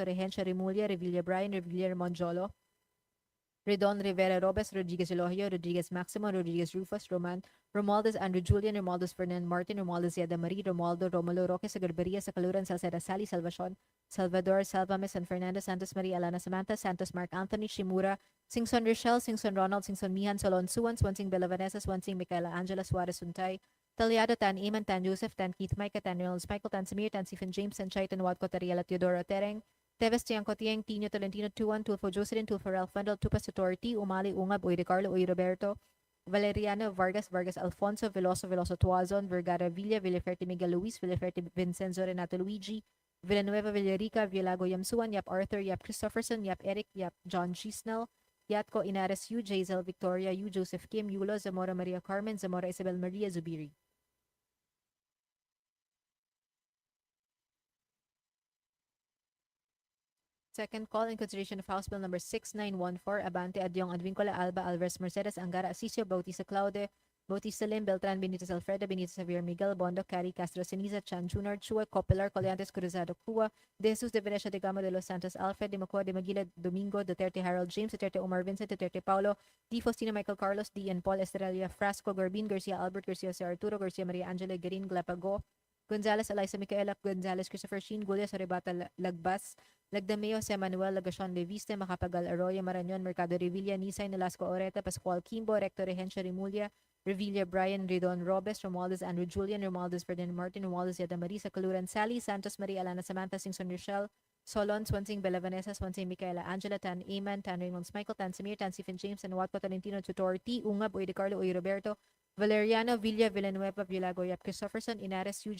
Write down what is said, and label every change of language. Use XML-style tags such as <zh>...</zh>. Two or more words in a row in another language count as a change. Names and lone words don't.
<en>Regencia, Remulla, Revilla Brian, Revilla Monjolo, Redon, Rivera Robes, Rodriguez Elohio, Rodriguez Maximo, Rodriguez Rufus, Romualdez, Andrew Julian, Romualdez Fernand Martin, Romualdez Yada Marie, Romualdo, Romulo Roque, Sagarbaria, Sacaluran, Salceda Sally, Salvacion, Salvador, Salvames, San Fernando, Santos Maria, Alana Samantha, Santos Mark Anthony, Shimura, Singson Rochelle, Singson Ronald, Singson Mihan, Solon Suwan, Swansing Bella Vanessa, Swansing Michaela Angela Suarez Suntay, Talyado, Tan Iman, Tan Joseph, Tan Keith Micah, Tan Reynolds Michael, Tan Samir, Tan Stephen James, Tan Chai, Tan Wadko, Tariela Teodoro Tereng, Teves Tiangco Tieng, Tino Tolentino, Tuan, Tulfo Jocelyn, Tulfo Ralph Fundal, Tupas Tutorti, Umali Ungab, Uy de Carlo, Uy Roberto, Valeriano Vargas, Vargas Alfonso, Veloso Tuazon, Vergara Villa, Villaferte Miguel Luis, Villaferte Vincenzo Renato Luigi, Villanueva Villarica, Villago Yamsuan, Yap Arthur, Yap Christopherson, Yap Eric, Yap John Chisnell, Yatko Inares Yu, Jazel Victoria Yu, Joseph Kim, Yulo, Zamora Maria Carmen, Zamora Isabel Maria Zubiri. Second call in consideration of House Bill number 6914, Abante Adyong Advincola Alba Alvarez Mercedes Angara Asisio Bautista Claude Bautista Lim Beltran Benitez Alfredo Benitez Javier Miguel Bondo Cari Castro Ceniza Chan Junior Chua Copelar Coliantes Cruzado Cua De Jesus de Venecia de Gamo de Los Santos Alfred de Macua de Maguila Domingo Duterte Harold James Duterte Omar Vincent Duterte Paulo D. Faustino Michael Carlos D. and Paul Estrella Frasco Garbin Garcia Albert Garcia Jose Arturo Garcia Maria Angela Garin Glapago Gonzales Eliza Micaela Gonzales Christopher Sheen Gulias Arrebata Lagbas Lagdameo, Jose Manuel, Lagacion Leviste, Macapagal Arroyo, Marañon, Mercado Revilla, Nisay, Nolasco Oreta, Pascual Kimbo, Recto Regencia Remulla, Revilla Brian, Redon Robes, Romualdez Andrew Julian, Romualdez Ferdinand Martin, Romualdez Yada Marisa, Caluran Sally, Santos Maria Alana Samantha, Singson Rochelle, Solon, Swansing Bella Vanessa, Swansing Micaela Angela, Tan Eman, Tan Reynolds Michael, Tan Samir, Tan Stephen James, and Watco Tolentino Tutor T. Ungab, Uy de Carlo, Uy Roberto, Valeriano, Villa, Villanueva, Villago, Yap Christopherson, Inares, U.</en>